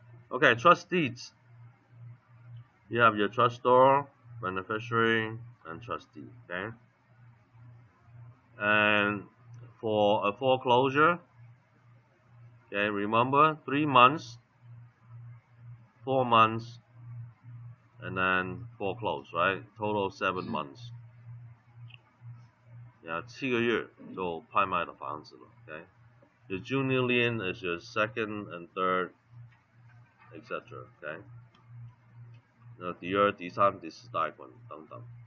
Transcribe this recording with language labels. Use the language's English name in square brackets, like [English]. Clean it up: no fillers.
[English] Okay, trust deeds. You have your trustor, beneficiary, and trustee. Okay. And for a foreclosure, okay, remember 3 months 4 months, and then foreclose, right? Total 7 months. [Chinese] 7个月就拍卖的房子了 ，OK。 [English] Your junior lien is your second and third, etc. OK。 [Chinese] 那第二、第三、第四贷款等等。